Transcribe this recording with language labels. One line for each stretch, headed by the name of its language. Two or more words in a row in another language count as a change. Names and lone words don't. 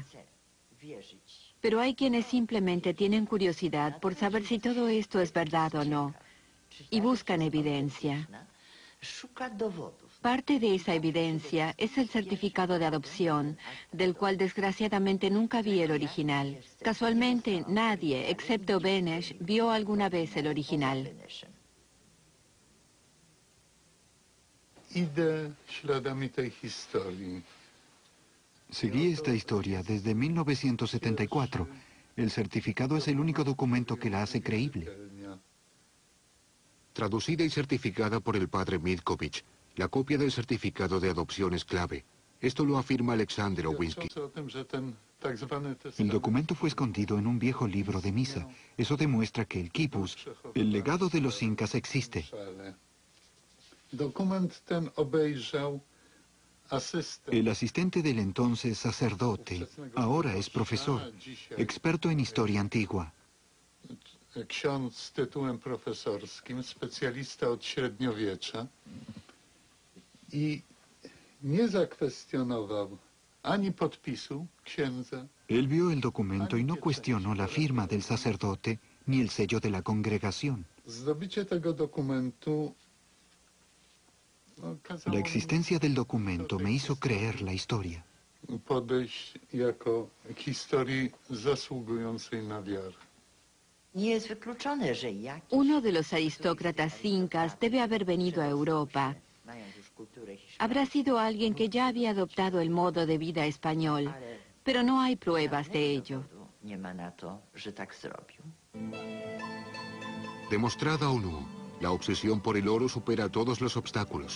Spanish: Pero hay quienes simplemente tienen curiosidad por saber si todo esto es verdad o no, y buscan evidencia. Parte de esa evidencia es el certificado de adopción, del cual desgraciadamente nunca vi el original. Casualmente, nadie, excepto Beneš, vio alguna vez el original.
Polish: Idę śladami tej historii.
Spanish: Seguí esta historia desde 1974. El certificado es el único documento que la hace creíble. Traducida y certificada por el padre Mitkovich, la copia del certificado de adopción es clave. Esto lo afirma Aleksander Owinski. El documento fue escondido en un viejo libro de misa. Eso demuestra que el quipus, el legado de los incas, existe.
Polish: Dokument ten obejrzał asystent.
Spanish: El asistente del entonces sacerdote, ahora es profesor, experto en historia antigua.
Polish: Ksiądz z tytułem profesorskim, specjalista od średniowiecza i nie zakwestionował ani podpisu księdza.
Spanish: Él vio el documento y no cuestionó la firma del sacerdote ni el sello de la congregación.
Polish: Zdobycie tego dokumentu
Spanish: La existencia del documento me hizo creer la historia.
Polish: podejść jako historii zasługującej na wiarę.
Spanish: Uno de los aristócratas incas debe haber venido a Europa. Habrá sido alguien que ya había adoptado el modo de vida español, pero no hay pruebas de ello. Demostrada o no, la obsesión por el oro supera todos los obstáculos.